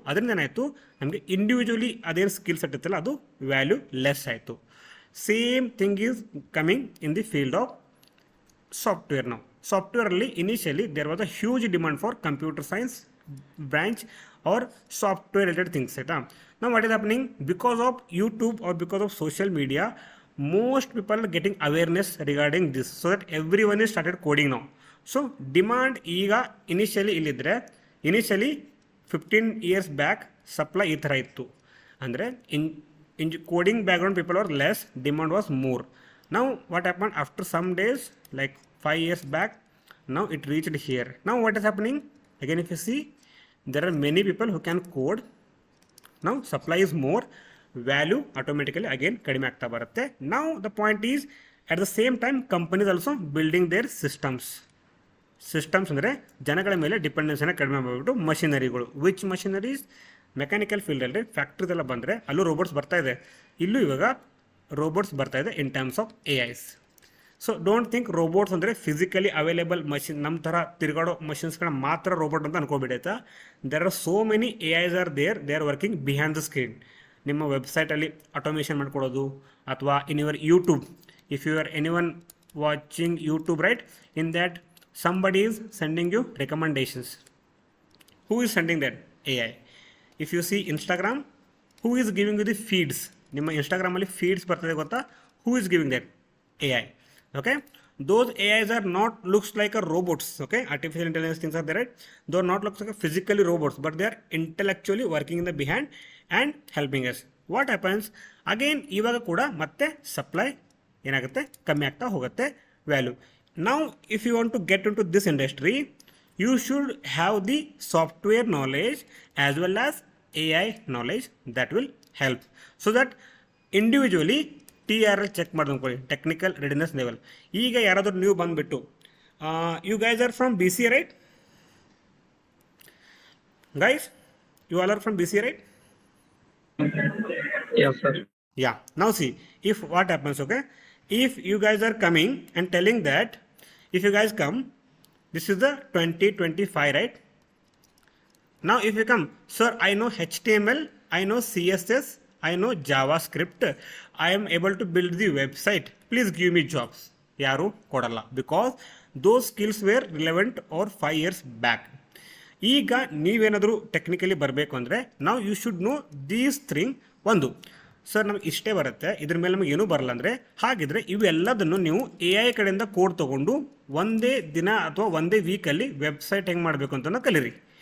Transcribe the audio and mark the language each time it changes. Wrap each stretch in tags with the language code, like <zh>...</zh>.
<kn>ಅದರಿಂದ ಏನಾಯಿತು, ನಮಗೆ ಇಂಡಿವಿಜುವಲಿ ಅದೇನು ಸ್ಕಿಲ್ ಸೆಟ್ ಇತ್ತಲ್ಲ ಅದು ವ್ಯಾಲ್ಯೂ ಲೆಸ್ ಆಯಿತು.</kn> <en>Same thing is coming in the field of software.</en> <kn>ನಾವು ಸಾಫ್ಟ್ವೇರಲ್ಲಿ</kn> <en>Initially there was a huge demand for computer science branch or software related things, right? Now what is happening, because of YouTube or because of social media, most people are getting awareness regarding this, so that everyone is started coding now. So demand ಈಗ initially ಇಲ್ಲಿದ್ರೆ, initially 15 years back supply</en> <kn>ಈ ಥರ ಇತ್ತು.</kn> <en>ಅಂದರೆ in coding background people were less, demand was more. Now what happened after some days, like 5 years back, now it reached here. Now what is happening? Again, if you see, there are many people who can code. Now supply is more, value automatically again</en> <kn>kadime aagta barutte.</kn> <en>Now the point is, at the same time companies also building their systems</en> <kn>ಅಂದರೆ ಜನಗಳ ಮೇಲೆ ಡಿಪೆಂಡೆನ್ಸಿನ ಕಡಿಮೆ ಮಾಡಿಬಿಟ್ಟು ಮಷಿನರಿಗಳು.</kn> <en>Which machineries?</en> <kn>Mechanical ಫೀಲ್ಡಲ್ಲಿ factories ಎಲ್ಲ ಬಂದರೆ ಅಲ್ಲೂ robots ಬರ್ತಾ ಇದೆ, ಇಲ್ಲೂ ಇವಾಗ ರೋಬೋಟ್ಸ್ ಬರ್ತಾ ಇದೆ</kn> <en>In terms of AIs. So don't think robots</en> <kn>ಅಂದರೆ ಫಿಸಿಕಲಿ ಅವೈಲೇಬಲ್ ಮಷಿನ್, ನಮ್ಮ ಥರ ತಿರುಗಾಡೋ ಮಷಿನ್ಸ್ಗಳನ್ನ ಮಾತ್ರ ರೋಬೋಟ್ ಅಂತ ಅನ್ಕೋಬಿಡೈತಾ.</kn> <en>There are so many AIs are there, they are working behind the screen.</en> <kn>ನಿಮ್ಮ ವೆಬ್ಸೈಟಲ್ಲಿ ಆಟೋಮೇಷನ್ ಮಾಡ್ಕೊಡೋದು, ಅಥವಾ</kn> <en>In your YouTube, if you are anyone watching YouTube, right, in that somebody is sending you recommendations. Who is sending that? AI. If you see Instagram, who is giving you the feeds?</en> <kn>ನಿಮ್ಮ ಇನ್ಸ್ಟಾಗ್ರಾಮಲ್ಲಿ feeds ಬರ್ತದೆ ಗೊತ್ತಾ?</kn> <en>Who is giving that? AI. Okay, those AIs are not looks like a robots. Okay, artificial intelligence things are there, right? They are not looks like a physically robots, but they are intellectually working in the behind and helping us. What happens again,</en> <kn>ಇವಾಗ ಕೂಡ ಮತ್ತೆ supply ಏನಾಗುತ್ತೆ, ಕಮ್ಮಿ ಆಗ್ತಾ ಹೋಗುತ್ತೆ value.</kn> <en>Now if you want to get into this industry, you should have the software knowledge as well as AI knowledge. That will help, so that individually TRL</en> <kn>check ಮಾಡೋದು ಅನ್ಕೊಳ್ಳಿ,</kn> <en>Technical readiness level.</en> <kn>ಈಗ ಯಾರಾದರೂ ನೀವು ಬಂದುಬಿಟ್ಟು,</kn> <en>You guys are from BCA, right? Guys, you all are from BCA, right? Yes, sir. Yeah. Now see, if what happens, okay, if you guys are coming and telling that, if you guys come, this is the 2025, right? Now if you come, sir, I know HTML, I know CSS, I know JavaScript, I am able to build the website, please give me jobs.</en> <kn>ಯಾರು ಕೊಡಲ್ಲ,</kn> <en>Because those skills were relevant are 5 years back.</en> <kn>ಈಗ ನೀವೇನಾದರೂ technically ಬರಬೇಕು ಅಂದರೆ, ನಾವು</kn> <en>You should know these thing.</en> <kn>ಒಂದು, sir ನಮ್ಗೆ ಇಷ್ಟೇ ಬರುತ್ತೆ, ಇದ್ರ ಮೇಲೆ ನಮಗೆ ಏನೂ ಬರಲ್ಲ ಅಂದರೆ, ಹಾಗಿದ್ರೆ ಇವೆಲ್ಲದನ್ನು ನೀವು AI ಕಡೆಯಿಂದ ಕೋಡ್ ತೊಗೊಂಡು ಒಂದೇ ದಿನ ಅಥವಾ ಒಂದೇ ವೀಕಲ್ಲಿ ವೆಬ್ಸೈಟ್ ಹೆಂಗೆ ಮಾಡಬೇಕು ಅಂತ ಕಲೀರಿ.</kn>